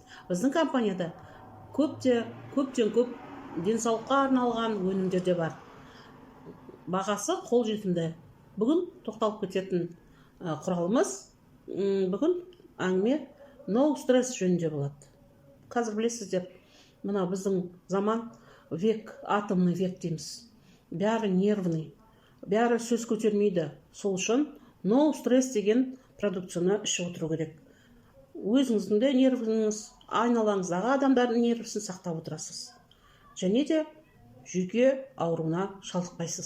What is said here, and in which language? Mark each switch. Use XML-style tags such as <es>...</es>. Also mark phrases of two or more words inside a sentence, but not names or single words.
<kk>Біздің компанияда көптен көп денсаулыққа арналған өнімдер де бар. Бағасы қолжетімді. Бүгін тоқталып кететін құралымыз, бүгін әңгіме no стресс жөнінде болады. Қазір білесіздер, мына біздің заман</kk> <ru>век, атомный век</ru> <kk>дейміз. Бәрі нервный, бәрі сөз көтермейді. Сол үшін no стресс деген продукцияны ішіп отыру керек. Өзіңіздің де нервіңіз, айналаңыздағы адамдардың нервісін сақтап отырасыз. Және де жүйке ауруына шалдықпайсыз.</kk>